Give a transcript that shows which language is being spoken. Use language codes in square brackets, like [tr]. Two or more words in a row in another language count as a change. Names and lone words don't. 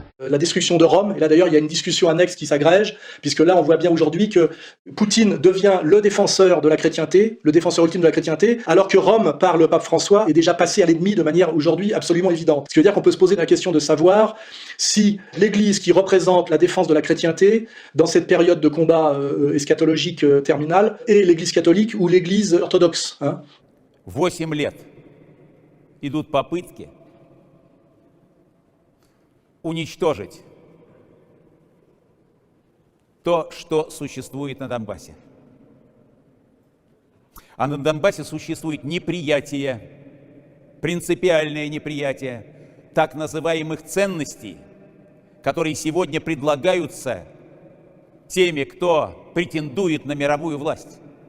[fr] La destruction de Rome, et là d'ailleurs il y a une discussion annexe qui s'agrège, puisque là on voit bien aujourd'hui que Poutine devient le défenseur de la chrétienté, le défenseur ultime de la chrétienté, alors que Rome, par le pape François, est déjà passé à l'ennemi de manière aujourd'hui absolument évidente. Ce qui veut dire qu'on peut se poser la question de savoir si l'Église qui représente la défense de la chrétienté, dans cette période de combat eschatologique terminal, est l'Église catholique ou l'Église orthodoxe. Hein. [ru] 8 лет идут попытки уничтожить то, что существует на Донбассе. А на Донбассе существует неприятие, принципиальное неприятие так называемых ценностей, которые сегодня предлагаются теми, кто претендует на мировую власть.